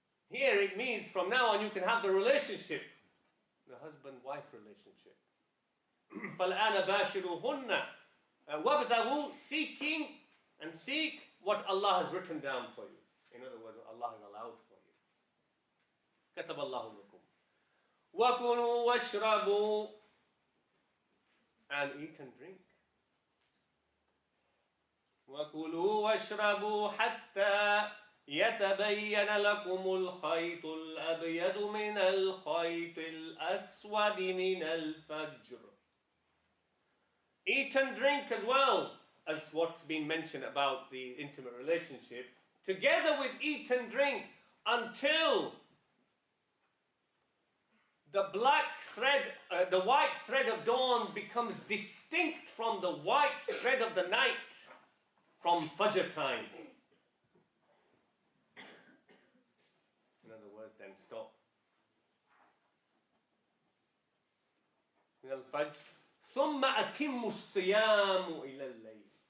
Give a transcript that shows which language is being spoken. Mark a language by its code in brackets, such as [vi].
[en] Here it means from now on you can have the relationship, the husband-wife relationship. [ar] فَالْآنَ بَاشِرُهُنَّ وَابْتَغُوا, [en] seeking and seek what Allah has written down for you. In other words, what Allah has allowed for you. [ar] كَتَبَ اللَّهُ لَكُمْ وَكُلُوا وَاشْرَبُوا, [en] and eat and drink. [ar] وَكُلُوا وَاشْرَبُوا حَتَّى يَتَبَيَّنَ لَكُمُ الْخَيْطُ الْأَبْيَضُ مِنَ الْخَيْطِ الْأَسْوَدِ مِنَ الْفَجْرِ. [en] Eat and drink as well as what's been mentioned about the intimate relationship, together with eat and drink until the black thread, the white thread of dawn becomes distinct from the white thread of the night from Fajr time. In other words, then stop. [ar] من الفجر ثم أتم الصيام إلى الليل.